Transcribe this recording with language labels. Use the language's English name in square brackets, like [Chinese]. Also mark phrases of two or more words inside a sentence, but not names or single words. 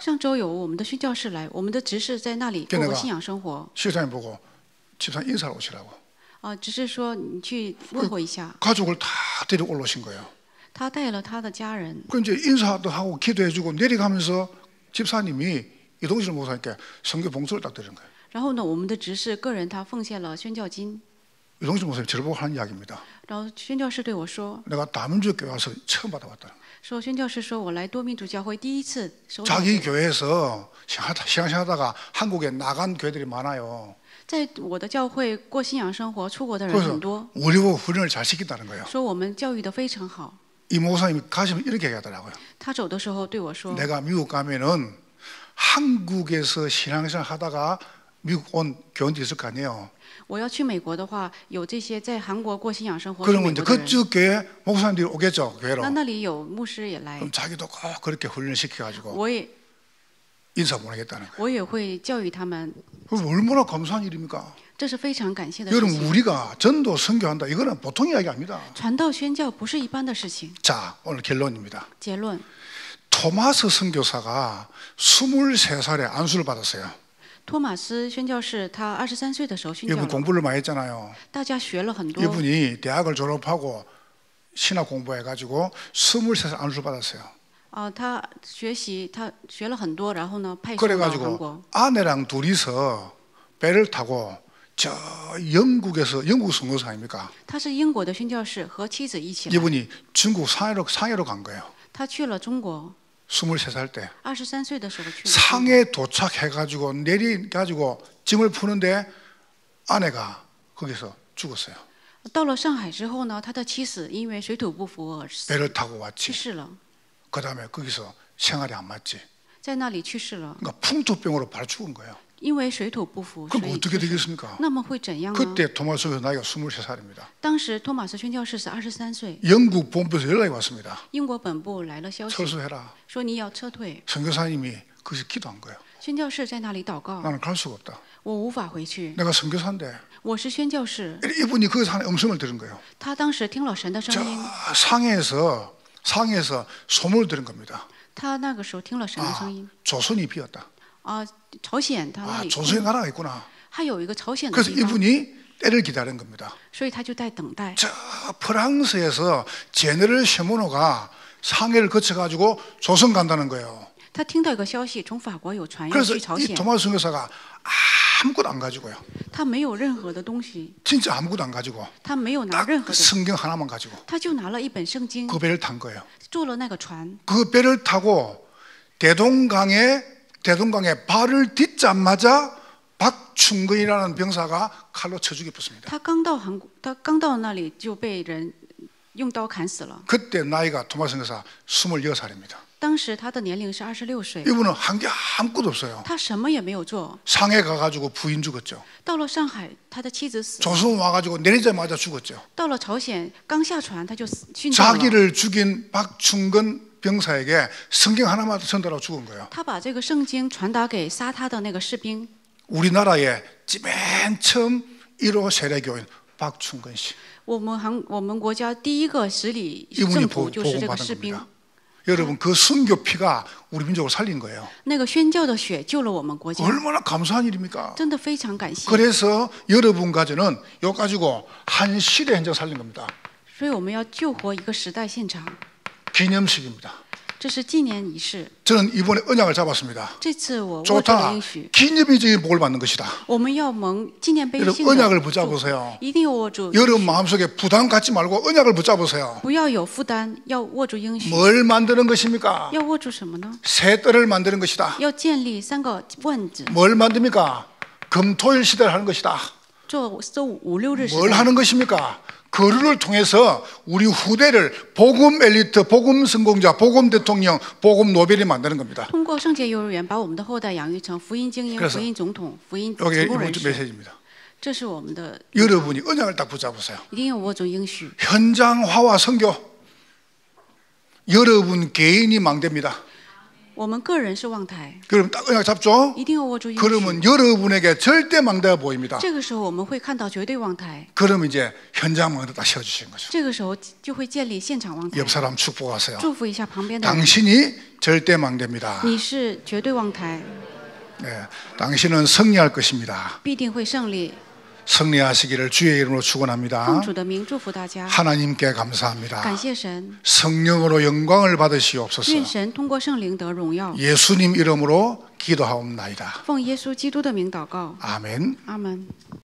[Chinese] 上周有我们的宣教士来，我们的执事在那里过过信仰生活。 [Korean] 집사님 보고 집사님 인사를 오시라고. [Chinese] 只是说你去问候一下， [Korean] 가족을 다 데리고 올라오신 거예요. [Chinese] 他带了他的家人， [Korean] 그 이제 인사도 하고 기도해주고 내려가면서 집사님이 이동실 목사님께 성교 봉투를 딱 드리는 거예요. [Chinese] 然后呢，我们的执事个人他奉献了宣教金， [Korean] 이동실 목사님 저를 보고 하는 이야기입니다. [Chinese] 然后宣教士对我说， [Korean] 내가 다민주교회 와서 처음 받아봤다는 거예요. [Chinese] 说宣教士说我来多民主教会第一次收到， [Korean] 자기 교회에서 시행하다가 한국에 나간 교회들이 많아요. [Chinese] 在我的教会过信仰生活出国的人很 [Korean] 그래서 [Chinese] 多， [Korean] 우리 보고 훈련을 잘 시킨다는 거예요. [Chinese] 说我们教育的非常好。 [Korean] 이 목사님이 가시면 이렇게 얘기하더라고요. [Chinese] 他走的时候对我说， [Korean] 내가 미국 가면은 한국에서 신앙생활 하다가 미국 온 교원들이 있을 거 아니에요. [Chinese] 我要去美国的话，有这些在韩国过信仰生活去 [Korean] 그러면 [Chinese] 美 [Korean] 이제 [Chinese] 国的人， [Korean] 그쪽 교회 목사님들이 오겠죠, 교회로. [Chinese] 那里有牧师也来， [Korean] 그럼 자기도 꼭 그렇게 훈련을 시켜가지고 [Chinese] 我也 [Korean] 인사 보내겠다는 거예요. [Chinese] 我也会教育他们， [Korean] 그럼 얼마나 감사한 일입니까? [Chinese] 这是非常感谢的事 [Korean] 여러분 [Chinese] 情。 [Korean] 우리가 전도 선교한다 이거는 보통 이야기 아닙니다. [Chinese] 传道宣教不是一般的事情。 [Korean] 자, 오늘 결론입니다. [Chinese] 结论， [Korean] 토마스 선교사가 23살에 안수를 받았어요. [Chinese] 托马斯宣教士他23岁的时候宣教 [Korean] 이분 [Chinese] 了， [Korean] 공부를 많이 했잖아요. [Chinese] 大家学了很多。 [Korean] 이분이 대학을 졸업하고 신학 공부해가지고 23살 안수를 받았어요. [Chinese] 他学习，他学了很多，然后呢派送到韩 [Korean] 그래가지고 [Chinese] 国。 [Korean] 아내랑 둘이서 배를 타고 저 영국에서 영국 선교사 아닙니까? [Chinese] 他是英国的宣教士，和妻子一起来。 [Korean] 이분이 중국 상해로 간 거예요. [Chinese] 他去了中国， [Korean] 23살 때 [Chinese] 23 岁的时候去了。 [Korean] 상해 도착해가지고 내려가지고 짐을 푸는데 아내가 거기서 죽었어요. [Chinese] 到了上海之后呢，他的妻子因为水土不服而死 [Korean] 배를 타고 [Chinese] 去 [Korean] 왔지. [Chinese] 世了， [Korean] 그 다음에 거기서 생활이 안 맞지. [Chinese] 在那里去世了， [Korean] 그러니까 풍토병으로 바로 죽은 거예요. [Chinese] 因为水土不服，所 [Korean] 그럼 [Chinese] 以 [Korean] 어떻게 되겠습니까? [Chinese] 那么会怎样呢？ [Korean] 그때 토마스 선교사 나이가 23살입니다. [Chinese] 当时托马斯宣教士是23岁， [Korean] 영국 본부에서 연락이 왔습니다. [Chinese] 英国本部来了消息， [Korean] 철수해라. [Chinese] 说你要撤退。 [Korean] 선교사님이 거기서 기도한 거예요. [Chinese] 宣教士在那里祷告， [Korean] 나는 갈 수가 없다. [Chinese] 我无法回去， [Korean] 내가 선교사인데 [Chinese] 我是宣教士。 [Korean] 이분이 거기서 하는 음성을 들은 거예요. [Chinese] 他当时听了神的声 [Korean] 저 [Chinese] 音， [Korean] 상해에서 소문을 들은 겁니다. [Chinese] 他那个时候听了神的声 [Korean] 아, [Chinese] 音。 [Korean] 조선이 비었다. [Chinese] 朝鲜他那 [Korean] 아, [Chinese] 里 [Korean] 조선의 나라가 있구나. [Chinese] 还有一个朝鲜的 [Korean] 그래서 [Chinese] 地方， [Korean] 이분이 때를 기다린 겁니다. [Chinese] 所以他就在等待。 [Korean] 저 프랑스에서 제네럴 셰모노가 상해를 거쳐가지고 조선 간다는 거예요. [Chinese] 他听到一个消息，从法国有船要 [Korean] 그래서 [Chinese] 去朝 [Korean] 이 [Chinese] 鲜， [Korean] 토마스 선교사가 아무것도 안 가지고요. [Chinese] 他没有任何的东西， [Korean] 진짜 아무것도 안 가지고 [Chinese] 他没有拿 [Korean] 딱 [Chinese] 任何的， [Korean] 성경 하나만 가지고 [Chinese] 他就拿了一本圣经， [Korean] 그 배를 탄 거예요. [Chinese] 坐了那个船， [Korean] 그 배를 타고 대동강에 발을 딛자마자 박충근이라는 병사가 칼로 쳐 죽였습니다. [Chinese] 他刚到韩国，他刚到那里就被人用刀砍死了。 [Korean] 그때 나이가 토마스 선교사 26살입니다. [Chinese] 当时他的年龄是26岁， [Korean] 이분은 한 게 아무것도 없어요. [Chinese] 他什么也没有做。 [Korean] 상해 가가지고 부인 죽었죠. [Chinese] 到了上海，他的妻子死了； [Korean] 조선 와가지고 내리자마자 죽었죠. [Chinese] 到了朝鲜，刚下船他就殉道了。 [Korean] 자기를 죽인 박충근 병사에게 성경 하나만 전달하고 죽은 거예요. [Chinese] 他把这个圣经传达给杀他的那个士兵。 [Korean] 우리나라의 맨 처음 1호 세례교인 박충근 씨. [Chinese] 我们国家第一个十里 [Korean] 이분이 [Chinese] 圣徒就是这个 [Korean] 복음받은 [Chinese] 士兵。 [Korean] 겁니다. 여러분 그 순교 피가 우리 민족을 살린 거예요. [Chinese] 那个宣教的血救了我们国家， [Korean] 얼마나 감사한 일입니까? [Chinese] 真的非常感谢。 [Korean] 그래서 여러분 가정은 이거 가지고 한 시대 현장 살린 겁니다. [Chinese] 所以我们要救活一个时代现场， [Korean] 기념식입니다. [Chinese] 这是纪念仪式。 [Korean] 저는 이번에 언약을 잡았습니다. [Chinese] 这次我握住了 [Korean] 좋다. [Chinese] 应许， [Korean] 기념비적인 복을 받는 것이다. [Chinese] 我们要蒙纪念碑 [Korean] 여러분 [Chinese] 性的 [Korean] 언약을 [Chinese] 祝福 [Korean] 붙잡으세요. [Chinese] 一定要握住， [Korean] 여러분 마음속에 부담 갖지 말고 언약을 붙잡으세요. [Chinese] 不要有负担，要握住应许。 [Korean] 뭘 만드는 것입니까? [Chinese] 要握住什么呢？ [Korean] 새 뜰을 만드는 것이다. [Chinese] 要建立3个万子， [Korean] 뭘 만듭니까? 금토일 시대를 하는 것이다. [Chinese] 做5、6日时 [Korean] 뭘 [Chinese] 代。 [Korean] 하는 것입니까? 거루를 통해서 우리 후대를 복음 엘리트, 복음 성공자, 복음 대통령, 복음 노벨이 만드는 겁니다. [Chinese] 通过圣洁幼儿园，把我们的后代养育成福音精英、 [Korean] 그래서 [Chinese] 福音总统、福音 [Korean] 여기 [Chinese] 成功 [Korean] 이번 [Chinese] 人 [Korean] 주 [Chinese] 士。 [Korean] 메시지입니다. [Chinese] 这是我们的， [Korean] 여러분이 언약을 딱 붙잡으세요. [Chinese] 一定要握住应许。 [Korean] 현장화와 선교. 여러분 개인이 망대입니다. [Chinese] 我们个人是望台， [Korean] 그럼 딱 언약 잡죠? [Chinese] 一定要握住应许。 [Korean] 그러면 여러분에게 절대 망대가 보입니다. [Chinese] 这个时候我们会看到绝对望台， [Korean] 그러면 이제 현장 망대 딱 세워주시는 거죠. [Chinese] 这个时候就会建立现场望台。 [Korean] 옆 사람 축복하세요. [Chinese] 祝福一下旁边的人， [Korean] 당신이 절대 망대입니다. [Chinese] 你是绝对望台， [Korean] 네, 당신은 승리할 것입니다. [Chinese] 必定会胜利。 [Korean] 승리하시기를 주의 이름으로 [Chinese] 奉 [Korean] 축원합니다. [Chinese] 主的名祝福大家， [Korean] 하나님께 감사합니다. [Chinese] 感谢神， [Korean] 성령으로 영광을 받으시옵소서. [Chinese] 愿神通过圣灵得荣耀。 [Korean] 예수님 이름으로 기도하옵나이다. [Chinese] 奉耶稣基督的名祷告， [Korean] 아멘. [Chinese] 阿门。